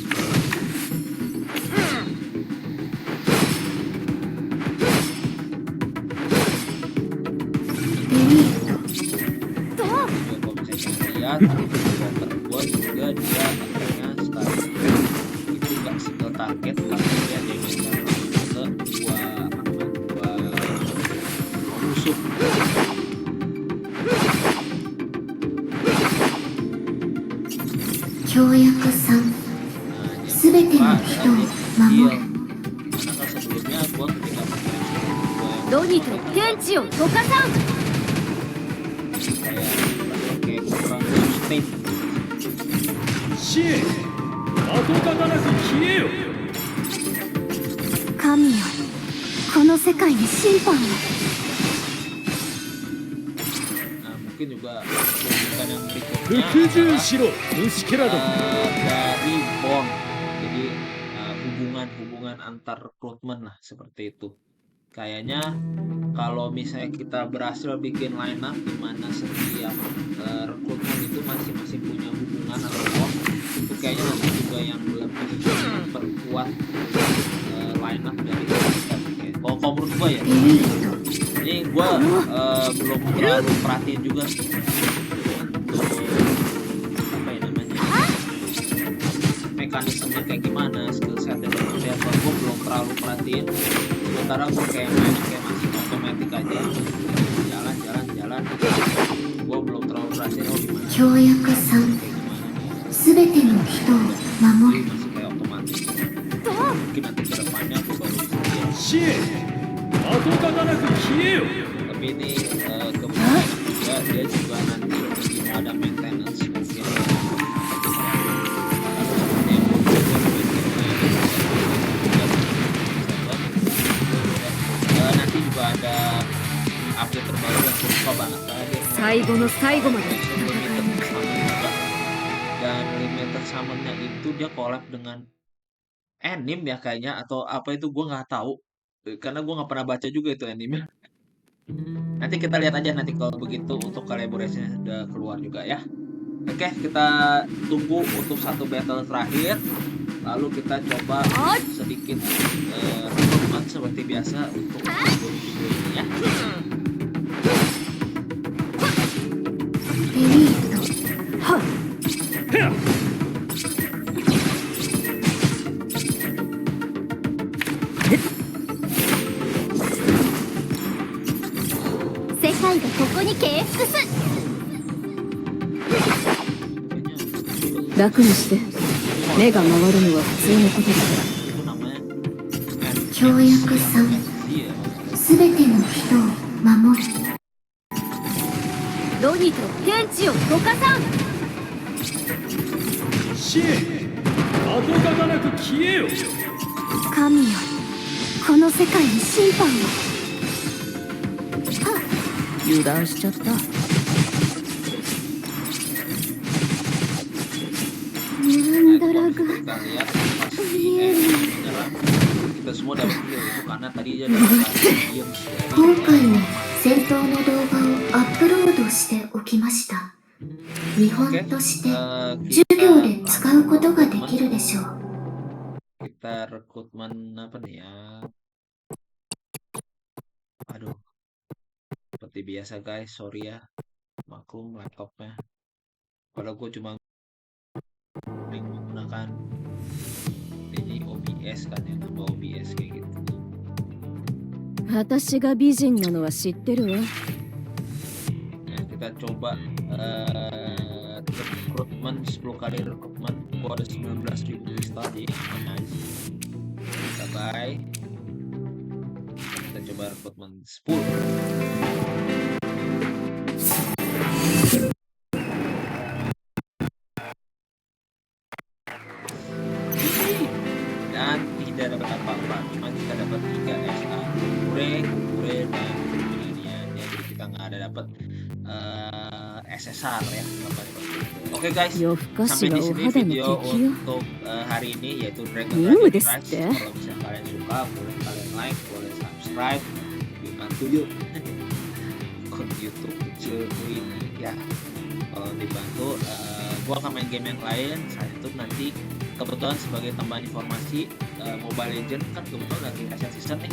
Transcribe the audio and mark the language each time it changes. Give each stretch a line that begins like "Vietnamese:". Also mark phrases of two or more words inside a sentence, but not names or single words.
Indonesian: Juga kalau misalnya lihat water gue juga dia akhirnya sekarang itu nggak
English: single target
Indonesian: tapi dia damage-nya langsung ke dua musuh.
Japanese: 協約3
Indonesian: Nah,
Japanese: すべての
Indonesian: jangan
Japanese: 人
Indonesian: lupa
Japanese: を
Indonesian: ada
Japanese: 守
Indonesian: deal.
Japanese: る
Indonesian: Karena kan sebelumnya gue ketika pakai gue
Japanese: ロニと天地を溶かさん
Indonesian: kayak pakai kurang sustain.
Japanese: 死へ跡形なく消えよ神よこの世界に審判を
Indonesian: Nah, mungkin juga keunikan yang
Japanese: 服
Indonesian: berikutnya
Japanese: 従
Indonesian: adalah
Japanese: しろ虫けらども
Indonesian: dari bond. Jadi hubungan antar rekrutmen lah seperti itu. Kayaknya kalau misalnya kita berhasil bikin
English: line up
Indonesian: di mana setiap rekrutmen itu masing-masing punya hubungan atau bond, itu kayaknya nanti juga yang lebih memperkuat
English: line up
Indonesian: dari kita. Kalau menurut gue ya,
Japanese: エリート
Indonesian: ini gue belum terlalu perhatiin juga sih untuk apa ya namanya mekanismenya kayak gimana,
English: skill setnya
Indonesian: seperti apa, gue belum terlalu perhatiin. Sementara gue kayak main kayak masih otomatis aja, jalan, gue belum terlalu perhatiin oh gimana
Japanese: 協約3
Indonesian: kayak gimana nih.
Japanese: すべての人を守
Indonesian: Jadi
Japanese: る
Indonesian: masih kayak otomatis. Mungkin nanti ke depannya aku baru bisa lihat.
Japanese: 死へ跡形なく消えよ
Indonesian: Tapi ini kemudian juga dia juga nanti mungkin ada maintenance mungkin nanti juga ada update terbaru yang gue suka banget tadi
Japanese: 最後の最後まで戦い
Indonesian: limited
Japanese: 抜く
Indonesian: summon juga. Dan
English: limited summonnya
Indonesian: itu dia collab dengan anime ya kayaknya atau apa itu gue nggak tahu. Karena gue nggak pernah baca juga itu anime. Nanti kita lihat aja nanti kalau begitu untuk collaboration udah keluar juga ya. Oke, kita tunggu untuk satu battle terakhir. Lalu kita coba sedikit rekrutmen seperti biasa untuk video ini ya.
Japanese: エリートはっへっ世界がここに敬服す
Indonesian: Kayaknya
Japanese: 楽にして目が回るのは普通のことだ
Indonesian: itu namanya
Japanese: 協約3
Indonesian: dia.
Japanese: すべての人を守るロニと天地を溶かさん死へ跡形なく消えよ神よこの世界に審判を油断しちゃったなんだらが
Indonesian: Kita lihat pas menyerang kita semua dapat heal itu karena tadi dia dapat diam
Japanese: 今回も戦闘の動画をアップロードしておきました見本として授業で使うことができるでしょう
Indonesian: kita rekrutmen apa nih ya. Aduh, seperti biasa guys, sorry ya, maklum laptopnya. Padahal gue cuma menggunakan ini OBS kan ya, tambah OBS kayak gitu.
Japanese: 私が美人なのは知ってるわ。
Indonesian: Nah, kita coba rekrutmen 10 kali rekrutmen. Gua ada 19.000 pistol di nice. Kita buy. Kita coba rekrutmen 10. Dan tidak dapat apa-apa, cuma kita dapat 3 SA kure dan kemudian ya, jadi kita nggak ada dapat SSR ya. Oke guys,
Japanese: 夜更か
Indonesian: sampai
Japanese: しは
Indonesian: di
Japanese: お
Indonesian: sini
Japanese: 肌の
Indonesian: video
Japanese: 敵よ。
Indonesian: untuk hari ini, yaitu Dragon Minggu Age
Japanese: desu
Indonesian: Rise.
Japanese: te.
Indonesian: Kalau misalnya kalian suka, boleh kalian like, boleh subscribe, dibantu yuk. Akun YouTube kecil ini ya, kalau dibantu, gua akan main game yang lain. Saat itu nanti kebetulan sebagai tambahan informasi, Mobile Legends kan kebetulan lagi
English: reset season
Indonesian: nih.